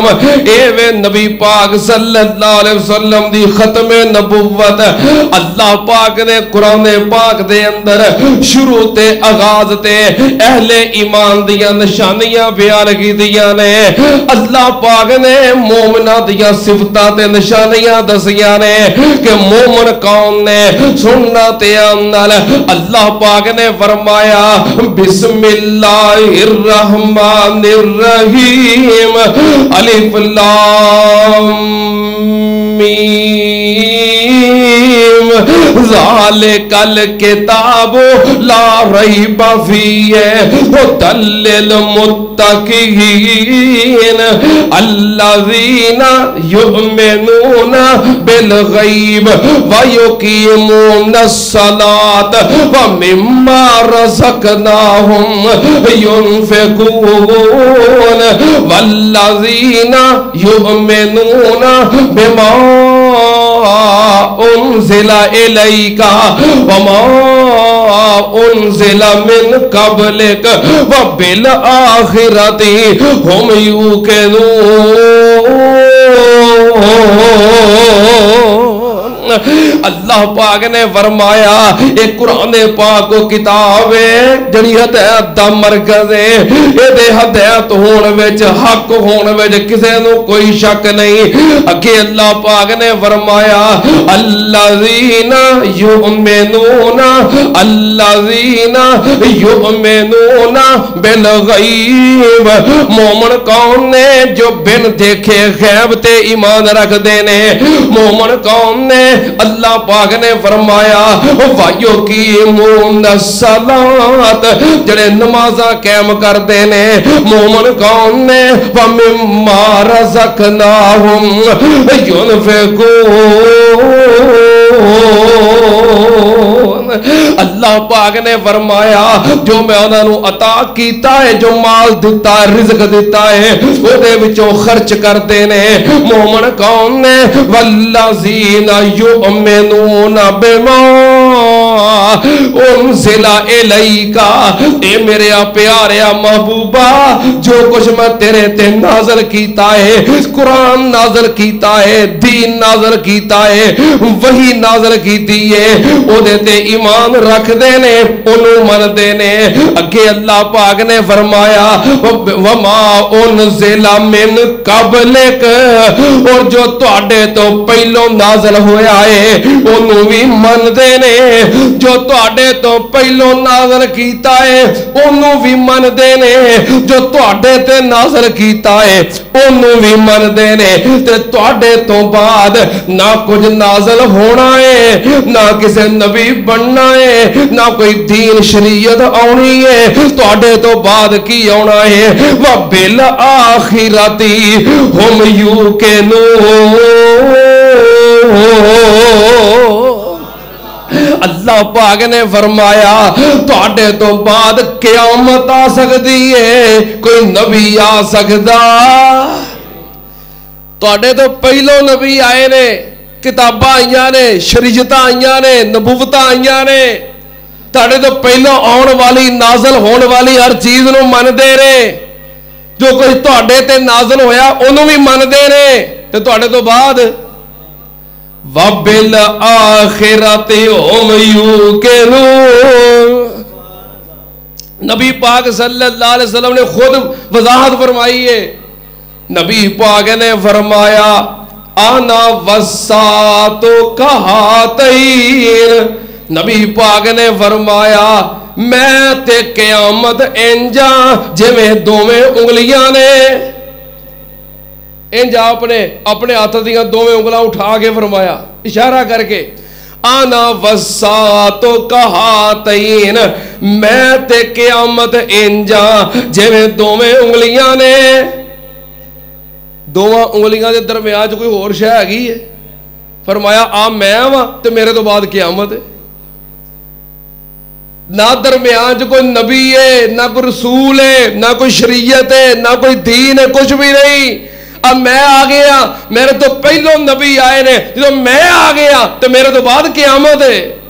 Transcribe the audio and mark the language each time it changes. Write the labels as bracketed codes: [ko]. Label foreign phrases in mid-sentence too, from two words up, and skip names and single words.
[pa] اے وے نبی پاک [ar] صلی اللہ علیہ وسلم [pa] دی ختم نبوت اللہ پاک نے قرآن پاک دے اندر شروع تے آغاز تے اہل ایمان دیاں نشانیاں بیان کی دیاں نے. اللہ پاک نے مومنہ دیاں صفتاں تے نشانیاں دسیاں نے کہ مومن کون نے. سننا تے اندر اللہ پاک نے فرمایا [ar] بسم اللہ الرحمن الرحیم الف لام میم ذالک الکتاب لا ریب فیہ ھدی للمتقین الذین یؤمنون بالغیب ویقیمون الصلاۃ ومما رزقناہم ینفقون والذین یؤمنون بما انزل الیک وما انزل من قبلک وبالآخرۃ ہم یوقنون. [pa] اللہ پاک نے فرمایا ایک قرآن پاک کو کتاب ہے جڑی ہدایت دا مرکز ہے. اے ہدایت ہون وچ حق ہون وچ کسے نو کوئی شک نہیں. اگے اللہ پاک نے فرمایا [ar] الذین یؤمنون بالغیب. [pa] مومن کون نے جو بن دیکھے غیب تے ایمان رکھ دینے. مومن کون نے اللہ پاک نے فرمایا [ar] وَيُقِيمُونَ الصَّلَاةَ [pa] جڑے نمازاں قائم کر دینے. مومن کون نے [ar] وَمِمَّا رَزَقْنَاهُمْ يُنْفِقُونَ. [pa] اللہ پاک نے فرمایا جو میں انہاں نو عطا کیتا ہے, جو مال دیتا ہے, رزق دیتا ہے, او دے وچوں خرچ کر دینے. مومن کون نے [ar] والذین یؤمنون بما انزل الیک، [pa] اے میرے پیارے محبوبہ جو کچھ میں تیرے تے نازل کیتا ہے، قرآن نازل کیتا ہے، دین نازل کیتا ہے، وہی نازل کیتی ہے، او دے تے ایمان رکھ دے نے، انہوں من دے نے۔ اگے اللہ پاک نے فرمایا [ar] وما انزل من قبلک، [pa] اور جو تواڈے تو پہلو نازل ہویا ہے انہوں بھی من دے نے، جو تواڈے تو پہلو نازل کیتا ہے انہوں بھی من دے نے، جو تواڈے تے نازل کیتا ہے انہوں بھی من دے نے، تے تواڈے تو بعد نہ کچھ نازل ہونا ہے، نہ کسے نبی بننا ہے، نہ کوئی دین شریعت آنی ہے، تواڈے تو بعد کی آنا ہے۔ [ar] وَبِالْآخِرَةِ هُمْ يُوقِنُونَ۔ [pa] اللہ پاک نے فرمایا تواڈے تو بعد قیامت آ سکتی ہے، کوئی نبی آ سکتا، تواڈے تو پہلو نبی آئے نے، کتاباں آئیاں نے، شریعتاں آئیاں نے، نبوتاں آئیاں نے، تواڈے تو پہلو آن والی نازل ہون والی ہر چیز نو من دے رہے، جو کوئی تواڈے تے نازل ہویا انہوں بھی من دے رہے، تے تواڈے تو بعد [ar] وَبِالْآخِرَةِ هُمْ يُوقِنُونَ۔ [pa] نبی پاک [ar] صلی اللہ علیہ وسلم [pa] نے خود وضاحت فرمائی ہے، نبی پاک نے فرمایا [ar] آنا وساط کہاتین، [pa] نبی پاک نے فرمایا میں تے قیامت انجا جویں دوویں انگلیاں نے، انجا اپنے ہاتھ دیاں دوویں انگلاں اٹھا کے فرمایا اشارہ کر کے [ar] آنا وساط کہاتین، [pa] میں تے قیامت انجا جویں دوویں انگلیاں نے، دوواں انگلیاں دے درمیان کوئی اور شے ہیگی ہے؟ فرمایا میں وا تے میرے تو بعد قیامت ہے، نہ درمیان کوئی نبی ہے، نہ کوئی رسول ہے، نہ کوئی شریعت ہے، نہ کوئی دین ہے، کچھ بھی نہیں، اب میں آ گیا، میرے تو پہلو نبی آئے نے، جب میں آ گیا تو میرے تو بعد قیامت ہے۔